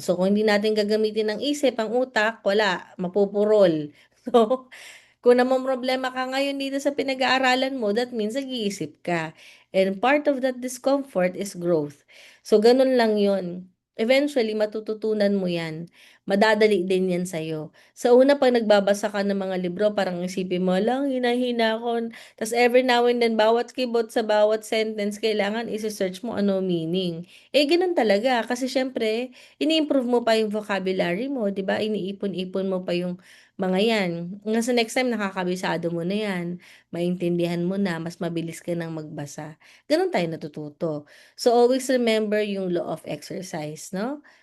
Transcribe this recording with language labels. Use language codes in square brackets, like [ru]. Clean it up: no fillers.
[tl] So, kung hindi natin gagamitin ng isip, ang utak, wala, mapupurol. So, kung namomroblema ka ngayon dito sa pinag-aaralan mo, [en] that means [tl] nag-iisip ka. [en] And part of that discomfort is growth. [tl] So, ganun lang yun. Eventually, matututunan mo yan. Madadali din yan sa'yo. Sa una, pag nagbabasa ka ng mga libro, parang isipin mo lang, hina-hina ko. Tapos [en] every now and then, [tl] bawat kibot sa bawat sentence, kailangan isi-search mo ano meaning. Eh, ganun talaga. Kasi syempre, ini-improve mo pa yung vocabulary mo, di ba? Iniipon-ipon mo pa yung mga yan. Nga sa next time, nakakabisado mo na yan. Maintindihan mo na, mas mabilis ka nang magbasa. Ganun tayo natututo. So, always remember yung law of exercise, no?